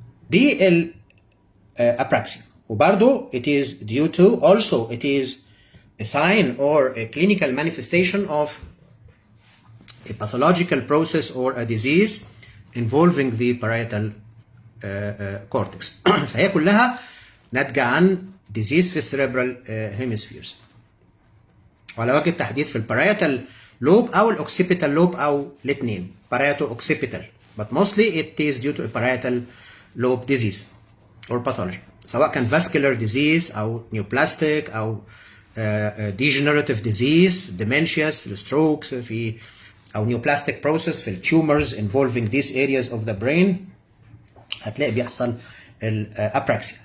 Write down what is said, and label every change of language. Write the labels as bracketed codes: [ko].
[en] دي apraxia. [ar] وبرضه [en] it is due to also it is a sign or a clinical manifestation of a pathological process or a disease involving the parietal cortex. [ar] فهي كلها ناتجة عن disease في السيريبرال hemispheres. وعلى وجه التحديد في الباريتال لوب أو الأوكسيبيتال لوب أو الاثنين [en] parieto occipital, but mostly it is due to a parietal lobe disease or pathology. [ar] سواء كان [en] vascular disease [ar] أو neoplastic أو [en] degenerative disease، dementias، [ar] في الستروكس، في أو neoplastic process في التيومرز [en] involving these areas of the brain [ar] هتلاقي بيحصل الابراكسيا.